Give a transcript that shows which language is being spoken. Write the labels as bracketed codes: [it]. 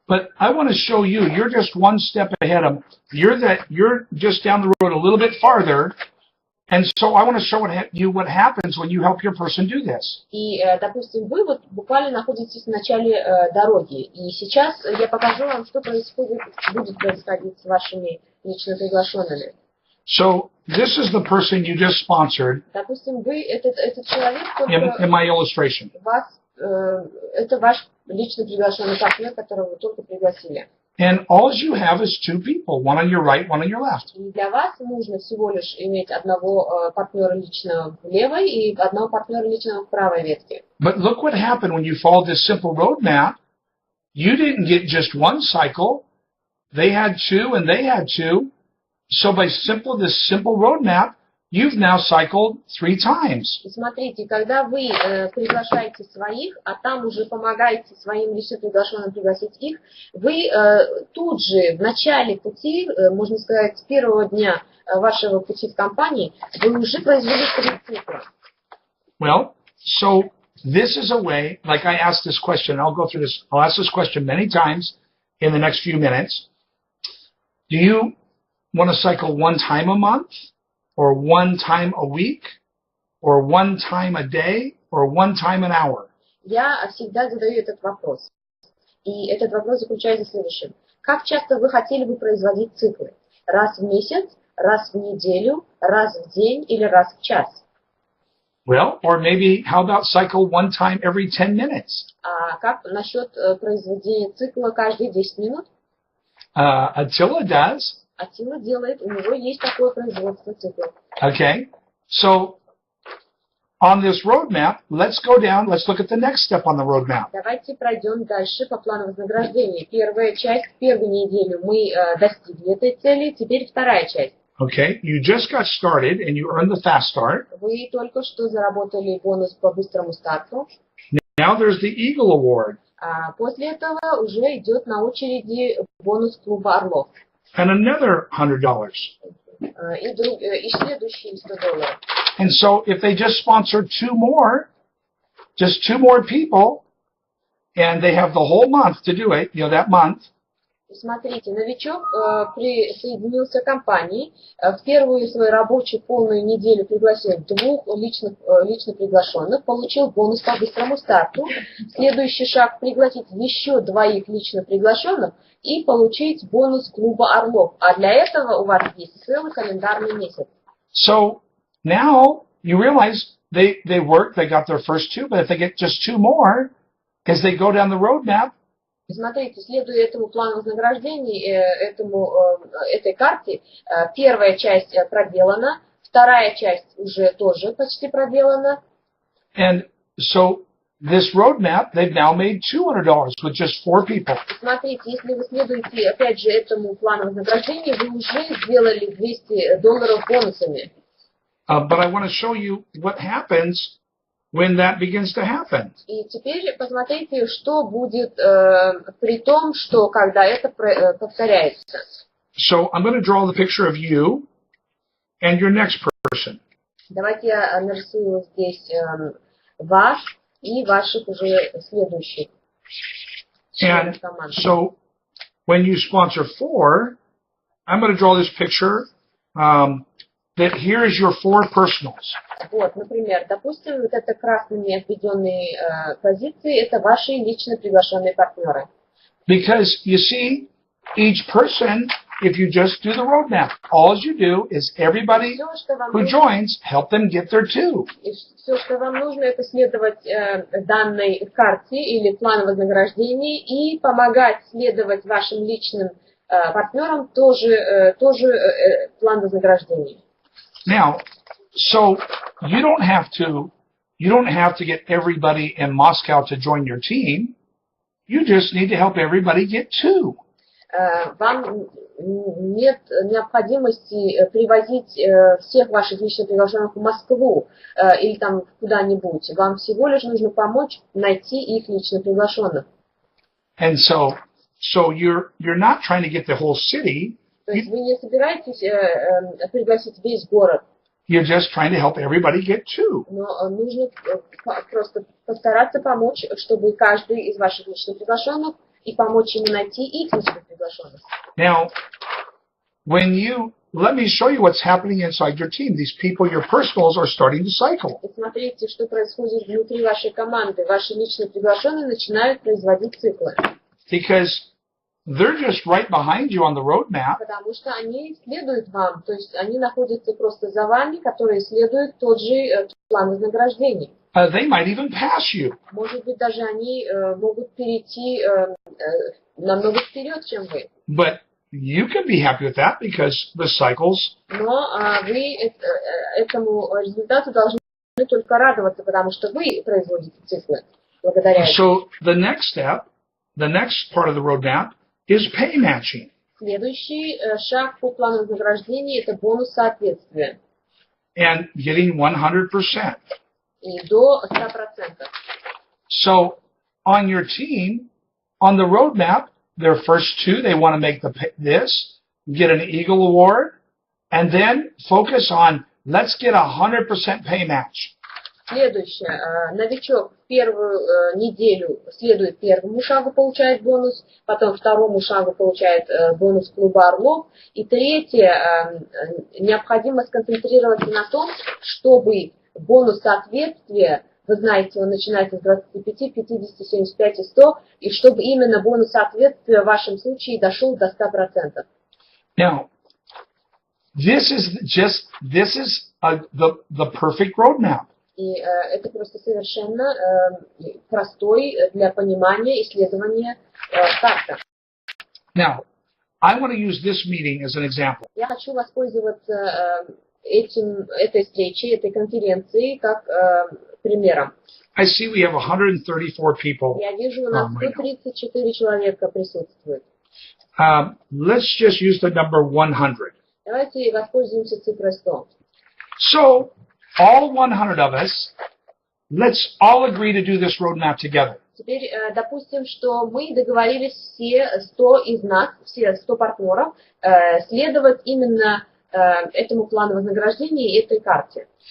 [en] But I want to show you, you're just one step ahead of them. You're just down the road a little bit farther. And so I want to show you what happens when you help your person do this. [ru] И, допустим, вы вот буквально находитесь в начале дороги, и сейчас я покажу вам, что будет происходить с вашими лично приглашенными. [en] So this is the person you just sponsored [ru] Допустим, вы, этот человек, [en] in my illustration. [ru] это ваш лично приглашенный партнер, которого вы только пригласили. [en] And all you have is 2 people, one on your right, one on your left. [ru] И для вас нужно всего лишь иметь одного партнера лично в левой и одного партнера лично в правой ветке. [en] But look what happened when you followed this simple roadmap. You didn't get just 1 cycle. They had 2 and they had 2. So by this simple roadmap, you've now cycled 3 times. [ru] И смотрите, когда вы приглашаете своих, а там уже помогаете своим лично приглашенным пригласить их, вы тут же в начале пути, можно сказать, с первого дня вашего пути в компании, вы уже произвели 3 цикла. [en] Well, so this is a way, like I asked this question, I'll ask this question many times in the next few minutes. Do you want to cycle 1 time a month? Or 1 time a week, or 1 time a day, or 1 time an hour? [ru] Я всегда задаю этот вопрос. И этот вопрос заключается в следующем. Как часто вы хотели бы производить циклы? Раз в месяц, раз в неделю, раз в день или раз в час? [en] Well, or maybe how about cycle 1 time every 10 minutes? [ru] А как насчет произведения цикла каждые 10 минут? [en] Attila does. [ru] Атила делает, у него есть такое производство циклов. [en] Okay, so on this roadmap, let's go down, let's look at the next step on the roadmap. [ru] Давайте пройдем дальше по плану вознаграждения. Первая часть, первую неделю мы достигли этой цели, теперь вторая часть. [en] Okay, you just got started and you earned the fast start. [ru] Вы только что заработали бонус по быстрому старту. [en] Now there's the Eagle Award. [ru] А после этого уже идет на очереди бонус клуба Орлов. [en] And another $100. [ru] И следующие $100. [en] And so if they just sponsor 2 more people, and they have the whole month to do it, that month. [ru] Смотрите, новичок присоединился к компании, в первую свою рабочую полную неделю пригласил 2 лично приглашенных, получил бонус по быстрому старту. Следующий шаг — пригласить еще 2 лично приглашенных и получить бонус клуба Орлов. А для этого у вас есть целый календарный месяц. [en] So now you realize they worked, they got their first 2, but if they get just 2 more, as they go down the roadmap. [ru] Смотрите, следуя этому плану вознаграждений, этой карте, первая часть проделана, Вторая часть уже тоже почти проделана. [en] And so this roadmap, they've now made $200 with just 4 people. [ru] Смотрите, если вы следуете, опять же, этому плану вознаграждения, вы уже сделали $200 бонусами. [en] But I want to show you what happens when that begins to happen. [ru] И теперь посмотрите, что будет при том, что когда это повторяется. [en] So I'm going to draw the picture of you and your next person. [ru] Давайте я нарисую здесь вас и ваших уже следующих членов [en] And [ru] команды. [en] so when you sponsor 4, I'm going to draw this picture that here is your 4 personals. [ru] Вот, например, допустим, вот это красными обведенные позиции, это ваши лично приглашенные партнеры. [en] Because you see, each person, if you just do the roadmap, all you do is everybody who joins, help them get their 2. [ru] И все, что вам нужно, это следовать данной карте или плану вознаграждений и помогать следовать вашим личным партнерам тоже план вознаграждений. [en] Now, so you don't have to get everybody in Moscow to join your team. You just need to help everybody get 2. [ru] Вам нет необходимости привозить всех ваших лично приглашенных в Москву или там куда-нибудь. Вам всего лишь нужно помочь найти их лично приглашенных. [en] And so you're not trying to get the whole city. [ru] То есть вы не собираетесь пригласить весь город. [en] You're just trying to help everybody get 2. [ru] Но нужно просто постараться помочь, чтобы каждый из ваших личных приглашенных и помочь ему найти их личных приглашенных. [en] Now, let me show you what's happening inside your team. These people, your personals, are starting to cycle. [ru] И смотрите, что происходит внутри вашей команды. Ваши личные приглашенные начинают производить циклы. [en] Because they're just right behind you on the roadmap. [ru] Потому что они следуют вам, то есть они находятся просто за вами, которые следуют тот же план вознаграждений. [en] They might even pass you. [ru] Может быть, даже они могут перейти намного вперед, чем вы. [en] But you can be happy with that because the cycles. [ru] Но вы этому результату должны только радоваться, потому что вы производите циклы благодаря этому. [en] So the next step, the next part of the roadmap is pay matching. [ru] Следующий шаг по плану вознаграждения – это бонус соответствия. [en] And getting 100%. [ru] И до 100%. [en] So on your team, on the roadmap, their first 2, they want to make this, get an Eagle Award, and then focus on let's get 100% pay match. [ru] Следующее. Новичок в первую неделю следует первому шагу, получает бонус, потом второму шагу получает бонус клуба «Орлов». И третье, необходимо сконцентрироваться на том, чтобы бонус соответствия, вы знаете, он начинается с 25, 50, 75 и 100, и чтобы именно бонус соответствия в вашем случае дошел до 100%. [en] Now, this is the perfect roadmap. [ru] И это просто совершенно простой для понимания, исследования карта. [en] Now, I want to use this meeting as an example. [ru] Я хочу воспользоваться этой встречей, этой конференцией как примером. [en] I see we have 134 people. [ru] Я вижу, у нас 134 человека присутствует. [en] Let's just use the number 100. [ru] Давайте воспользуемся цифрой 100. [en] So, all 100 of us, let's all agree to do this roadmap together. [ru] Теперь допустим, что мы договорились все 100 из нас, все 100 партнеров, следовать именно этому плану вознаграждения и этой карте.